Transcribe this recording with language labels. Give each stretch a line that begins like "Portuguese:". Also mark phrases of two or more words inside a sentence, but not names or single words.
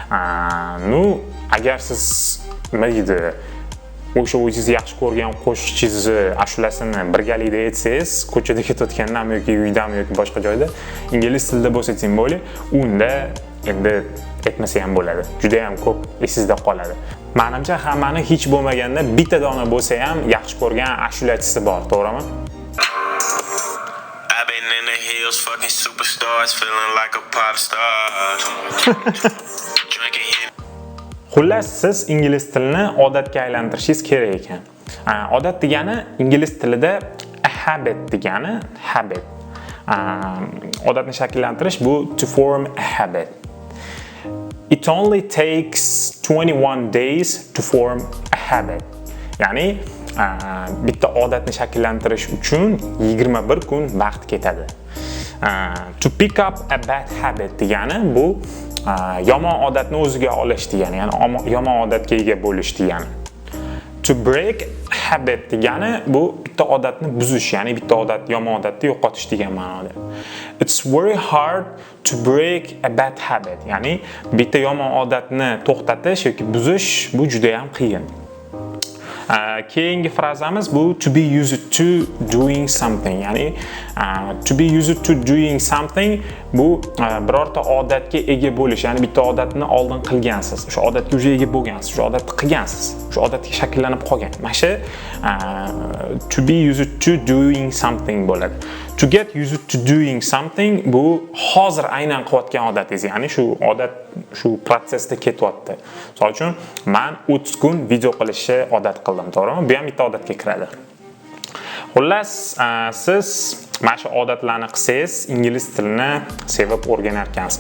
Uzbek: Agar siz nima deydi, o'sha o'zingiz yaxshi ko'rgan qo'shiqchingizni ashulasini birgalikda aytsangiz, ko'chada ketayotgandami yoki uydami yoki boshqa joyda ingliz tilida bo'lsa tim bo'li, unda endi aytmasa ham bo'ladi. Juda ham ko'p esingizda qoladi. Menimcha hammani hech bo'lmaganda bitta dona bo'lsa ham yaxshi ko'rgan ashulachisi bor, to'g'rimi?
English: Fucking superstars feeling like a pop star.
Uzbek: Xullas, siz ingliz tilini odatga aylantirishingiz kerak ekan. Odat degani ingliz tilida habit degani, habit. Odatni shakllantirish bu
English: to form a habit. It only takes 21 days to form a habit.
Uzbek: Ya'ni bitta odatni shakllantirish uchun 21 kun vaqt ketadi.
English: To pick up a bad habit
Uzbek: degani bu yomon odatni o'ziga olish degani, ya'ni yomon odatga ega bo'lish degani.
English: To break habit
Uzbek: degani bu bitta odatni buzish, ya'ni bitta odat, yomon odatni yo'qotish degan ma'noda. It's very hard to break a bad habit, ya'ni bitta yomon odatni to'xtatish yoki buzish bu juda ham qiyin. Keyingi frazamiz bu
English: to be used to doing something,
Uzbek: ya'ni
English: to be used to doing something
Uzbek: bu birorta odatga ega bo'lish, ya'ni bitta odatni oldin qilgansiz, o'sha odatga o'zi ega bo'lgansiz, o'sha odatni qilgansiz, o'sha odatga shakllanib qolgan. Mana shu
English: to be used to doing something
Uzbek: bo'ladi.
English: To get used to doing something
Uzbek: bu hozir aynan qilayotgan odatingiz, ya'ni shu odat shu protsessda ketyapti. Misol uchun, men 30 kun video qilishni odat qildim, to'g'rimi? Bu ham bitta odatga kiradi. Xullas, siz mana shu odatlarni qilsangiz, ingliz tilini sevib o'rganar ekansiz.